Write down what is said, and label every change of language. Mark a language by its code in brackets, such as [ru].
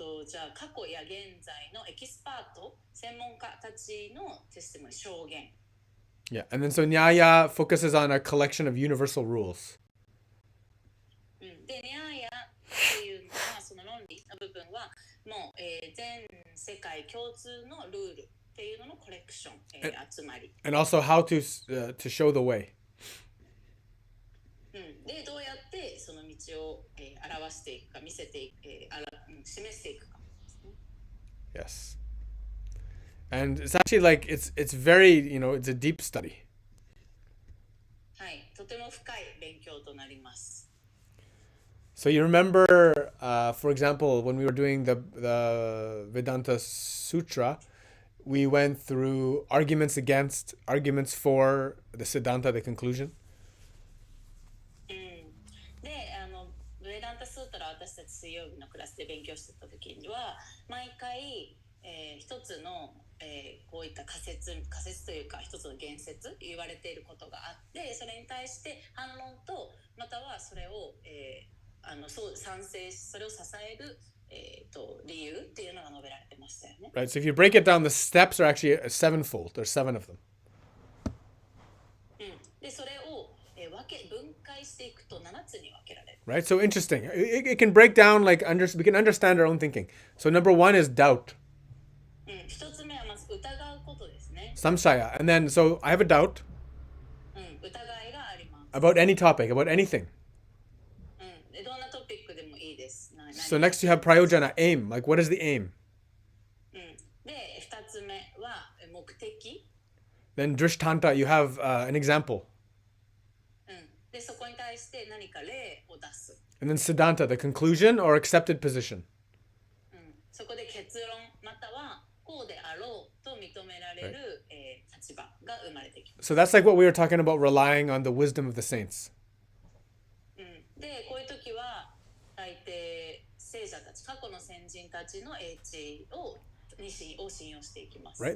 [ja] じゃあ過去や現在のエキスパート、専門家たちのテスティモニー、証言。 [en] Yeah, and then so Nyaya focuses on a collection of universal rules. [ja] で、ニャーヤっていうのは、その論理の部分は、もう、全世界共通のルールっていうののコレクション、集まり。 [en] And also how to show the way. [ja] で、どうやってその道を、表していくか、見せていく、示していくか。 [en] Yes. And it's actually like it's very, it's a deep study. [ja] はい、とても深い勉強となります。 [en] So you remember, for example, when we were doing the Vedanta Sutra, we went through arguments against, arguments for the Siddhanta, the conclusion. [ja] で、ヴェダンタスータラ私たち水曜日のクラスで勉強してた時には毎回、一つの、こういった仮説というか一つの言説言われていることがあって、それに対して反論とまたはそれを、そう賛成しそれを支える、理由っていうのが述べられてましたよね。 [en] Right. So if you break it down, the steps are actually sevenfold. There's 7 of them. [ja] でそれを分解していくと7つに分けられる。 [en] Right. So interesting. It can break down like we can understand our own thinking. So number 1 is doubt. [ja] 一つ目はまず疑うことですね。 [en] Samshaya. And then so I have a doubt. [ja] 疑いがあります。 [en] About any topic, about anything. [ja] どんなトピックでもいいです。 [en] So next you have prayojana, aim. Like what is the aim? [ja] で、二つ目は目的。 [en] Then drishtanta, you have an example. [ja] で、そこに対して何か例を出す。 [en] And then siddhanta, the conclusion or accepted position. [ja] そこで結論またはこうであろうと認められる、立場が生まれてきます。 [en] So that's like what we were talking about, relying on the wisdom of the saints. [ja] で、こういう時は大抵聖者たち、過去の先人たちの英知を信用していきます。